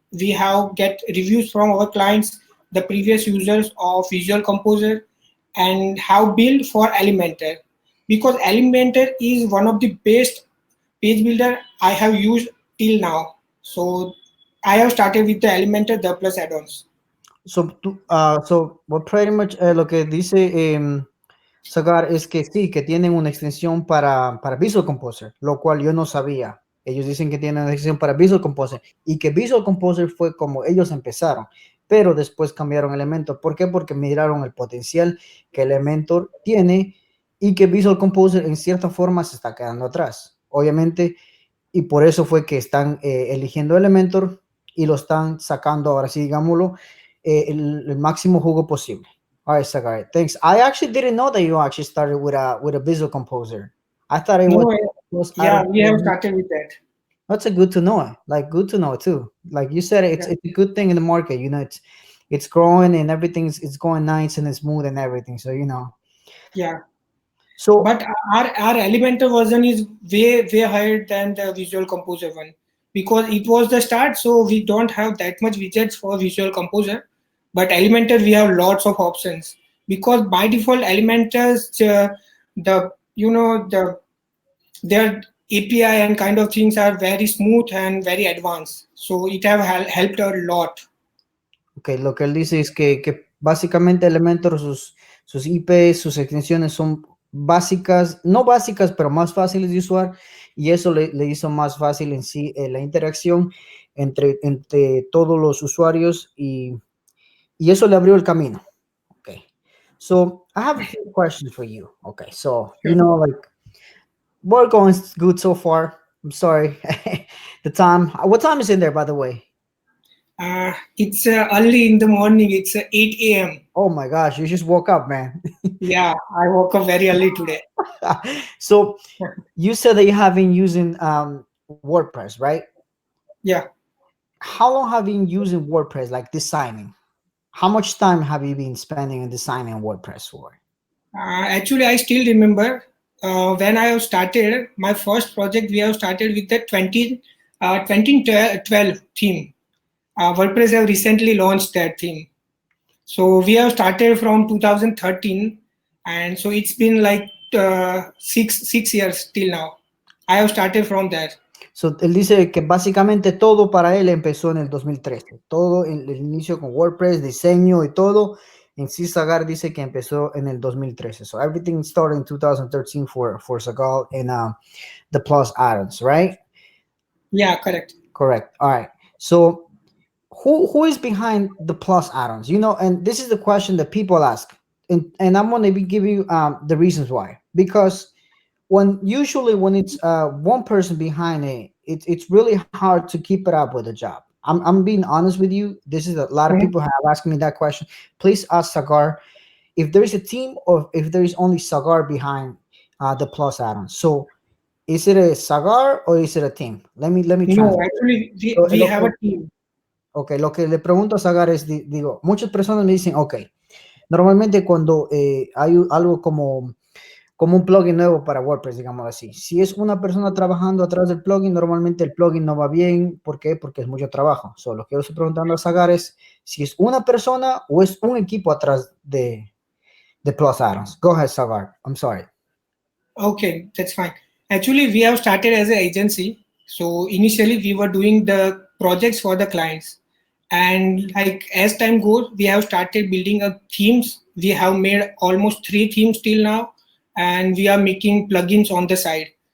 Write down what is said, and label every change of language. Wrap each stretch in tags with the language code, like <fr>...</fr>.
<en>We have get reviews from our clients, the previous users of Visual Composer, and have built for Elementor. Because Elementor is one of the best page builder I have used till now. So I have started with the Elementor, the Plus Addons.</en> <es>So what pretty much lo que dice Sagar es que sí, que tienen una extensión para Visual Composer, lo cual yo no sabía. Ellos dicen que tienen una extensión para Visual Composer y que Visual Composer fue como ellos empezaron, pero después cambiaron Elementor. ¿Por qué? Porque miraron el potencial que Elementor tiene y que Visual Composer en cierta forma se está quedando atrás. Obviamente, y por eso fue que están eligiendo Elementor y lo están sacando ahora sí, digámoslo, el máximo jugo posible.</es> <en>All right, Sagar, thanks. I actually didn't know that you actually started with a Visual Composer. I thought it No, was yeah, we have started with that. That's a good to know. Like good to know too. Like you said, it's Yeah, it's a good thing in the market. You know, it's growing and everything's it's going nice and it's smooth and everything. So you know. yeah. So But our Elementor version is way higher than the Visual Composer one because it was the start. So we don't have that much widgets for Visual Composer, but Elementor we have lots of options because by default Elementor's the you know the their API and kind of things are very smooth and very advanced. So it have helped a lot.</en> <es>okay, lo que él dice es que básicamente Elementor, sus IPs, sus extensiones son básicas, no básicas, pero más fáciles de usar y eso le hizo más fácil en sí la interacción entre todos los usuarios y eso le abrió el camino.</es> <en>Okay. So I have a few questions for you. Okay. So, you Sure. know, like we're going good so far. I'm sorry. The time, what time is in there, by the way? It's early in the morning. It's 8 a.m. Oh my gosh, you just woke up, man. Yeah, I woke up very early today. So you said that you have been using WordPress, right? Yeah. How long have you been using WordPress, like designing? How much time have you been spending in designing WordPress for? Actually, I still remember when I have started my first project. We have started with the 2012 theme. WordPress have recently launched that theme. So we have started from 2013, and so it's been like six years till now. I have started from that.</en> <es>So, él dice que básicamente todo para él empezó en el 2013. Todo el inicio con WordPress, diseño y todo. En sí, Sagar dice que empezó en el 2013.</es> <en>So everything started in 2013 for Sagar and the Plus Addons, right? Yeah, correct. Correct. All right. So who is behind the Plus Addons? You know, and this is the question that people ask. And I'm going to give you the reasons why. Because usually when it's one person behind it, it's really hard to keep it up with the job. I'm being honest with you. This is a lot of people have asked me that question. Please ask Sagar if there is a team or if there is only Sagar behind the Plus Addons. So is it a Sagar or is it a team? Let me No, translate. actually, So, we have a team.</en> <es>ok, lo que le pregunto a Sagar es, digo, muchas personas me dicen, ok, normalmente cuando hay algo como un plugin nuevo para WordPress, digamos así. Si es una persona trabajando atrás del plugin, normalmente el plugin no va bien. ¿Por qué? Porque es mucho trabajo. Solo lo que yo estoy preguntando a Sagar es si es una persona o es un equipo atrás de Plus Addons.</es> <en>Go ahead, Sagar. I'm sorry. Okay, that's fine. Actually, we have started as an agency. So initially, we were doing the projects for the clients, and like as time goes, we have started building up themes. We have made almost 3 themes till now, and we are making plugins on the side.</en>